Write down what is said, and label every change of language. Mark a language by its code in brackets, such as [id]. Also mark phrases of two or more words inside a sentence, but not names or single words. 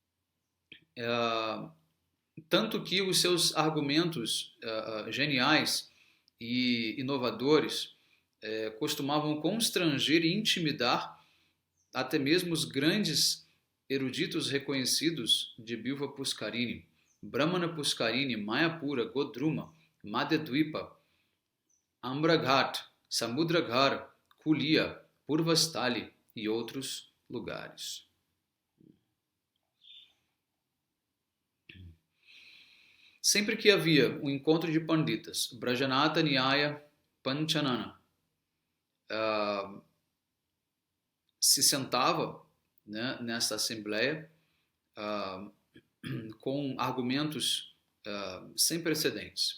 [pt] Tanto que os seus argumentos geniais e inovadores costumavam constranger e intimidar até mesmo os grandes eruditos reconhecidos de Bilva Puskarini, Brahmana Puskarini, Mayapura, Godruma, Madhedvipa, Ambraghat, Samudraghar, Kulia, Purvastali e outros lugares. Sempre que havia um encontro de panditas, Brajanata Nyaya Panchanana se sentava, né, nessa assembleia com argumentos sem precedentes.